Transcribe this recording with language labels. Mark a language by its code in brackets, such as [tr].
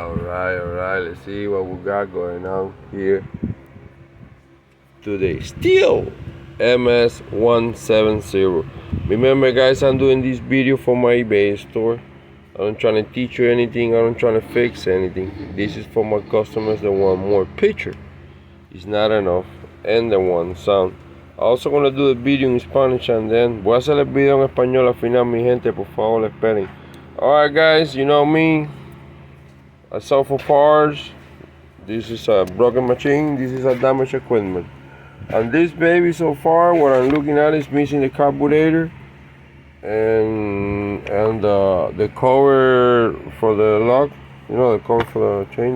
[en] Alright, let's see what we got going on here today. Stihl MS170. Remember guys, I'm doing this video for my eBay store. I'm trying to teach you anything, I'm trying to fix anything. This is for my customers that want more picture. It's not enough. And they want sound. Also gonna do the video in Spanish and then [es] voy a hacer el video en español al final, mi gente, por favor, esperen. [en] Alright guys, you know me, I sell for parts. This is a broken machine, this is a damaged equipment. And this baby so far, what I'm looking at is missing the carburetor and the cover for the lock, you know, the cover for the chain.